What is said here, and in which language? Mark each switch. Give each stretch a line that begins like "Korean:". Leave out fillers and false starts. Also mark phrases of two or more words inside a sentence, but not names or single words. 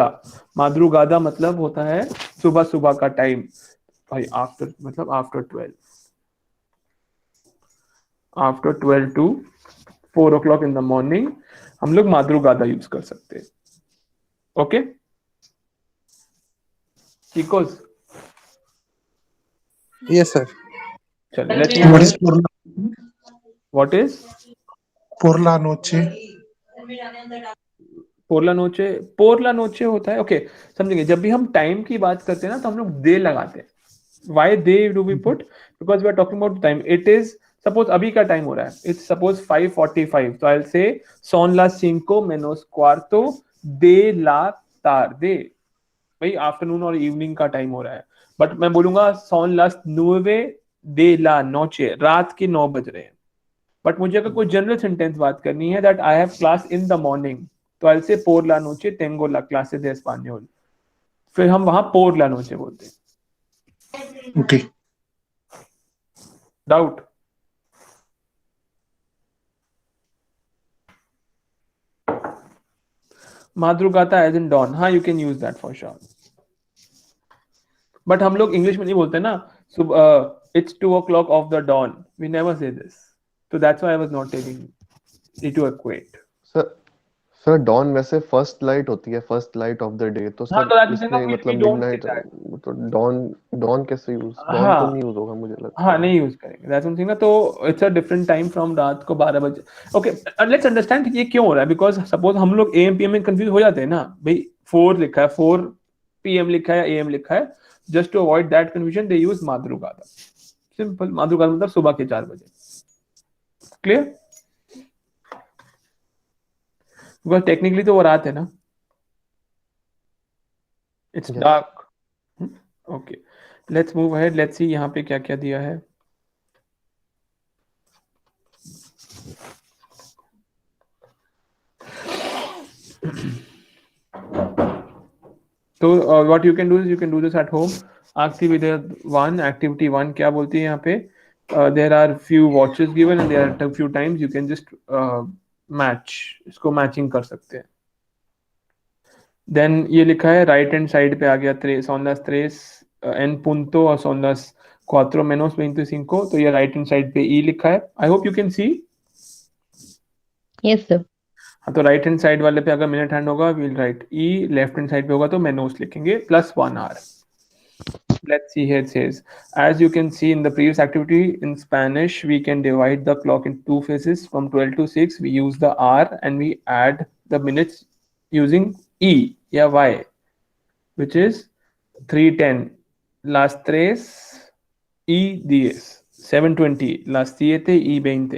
Hindi: माद्रुगादा मतलब होता है सुबह सुबह का टाइम भाई, आफ्टर मतलब
English: after 12 to 4 o'clock in the morning
Hindi: हम लोग माद्रुगादा यूज कर सकते हैं।
English: ओके chicos, Yes, sir.
Hindi: चलो लेट्स
English: What is por what is
Spanish: la noche? por la noche होता है।
Hindi: ओके समझेंगे, जब भी हम टाइम की बात करते हैं ना तो हम लोग दे लगाते हैं।
English: Why de do we put? Because we are talking about time. it is suppose
Hindi: अभी का टाइम हो रहा है,
English: it's suppose 5:45, तो I will say
Spanish: son las 5 menos cuarto de la tarde।
Hindi: भाई आफ्टरनून और इवनिंग का टाइम हो रहा है, बट मैं बोलूंगा
Spanish: son las 9 de la noche,
Hindi: रात के 9 बज रहे हैं।
English: बट मुझे अगर कोई जनरल सेंटेंस
Hindi: बात करनी है
English: that I have class in the morning, तो I say
Spanish: por la noche tengo la clase de español,
Hindi: फिर हम वहां
Spanish: por la noche
Hindi: बोलते हैं।
English: Okay. डाउट? madrugada as in dawn, हाँ you can use that for sure, but
Hindi: हम लोग इंग्लिश में नहीं बोलते ना सुबह
English: it's 2 o'clock of the dawn, we never say this, so that's why I was not telling you to equate।
Hindi: सर सर डॉन वैसे
English: first light
Hindi: होती है,
English: first light of the day,
Hindi: तो हाँ सर तो
English: that means
Hindi: इसमें
English: we
Hindi: मतलब
English: don't say मिडनाइट, that।
Hindi: तो डॉन डॉन कैसे यूज, डॉन तो हाँ नहीं यूज होगा मुझे लगता हाँ है। नहीं यूज करेंगे,
English: that's something
Hindi: ना, तो
English: it's a different time from
Hindi: रात को 12 बजे।
English: okay let's understand
Hindi: ये क्यों हो रहा है, बिकॉज सपोज हम लोग
English: AM PM
Hindi: में कंफ्यूज हो जाते हैं ना भाई, 4 लिखा है, 4 PM लिखा है या AM लिखा है,
English: just to avoid that confusion they use
Hindi: माद्रुगादा। सिंपल, माद्रुगादा मतलब सुबह के 4 बजे।
English: क्लियर?
Hindi: बिकॉज टेक्निकली तो वो रात है ना,
English: इट्स Yes.
Hindi: डार्क।
English: okay let's move ahead, let's see
Hindi: यहाँ पे क्या क्या दिया है।
English: तो what you can do is you can do this at home.
Hindi: एक्टिविटी 1, एक्टिविटी 1 क्या बोलती है यहाँ पे?
English: there are few watches given and there are few times you can just match,
Hindi: इसको मैचिंग कर सकते हैं। देन ये लिखा है
English: right hand side
Hindi: पे आ गया
Spanish: son las 3 en punto
Hindi: और
Spanish: son las 4 menos 25,
Hindi: तो ये
English: right hand side
Hindi: पे ई लिखा है।
English: I hope you can see. Yes, sir.
Hindi: हाँ तो
English: right hand side
Hindi: वाले पे अगर
English: minute hand
Hindi: होगा
English: we'll write E, left hand side
Hindi: पे होगा तो मेनोस लिखेंगे +1 hour।
English: Let's see here it says, as you can see in the previous activity in Spanish, we can divide the clock in 2 phases. From 12 to 6, we use the hour and we add the minutes using E या Y, which is 3:10
Spanish: las 3 y 10,
English: 7:20
Spanish: las 7 y 20.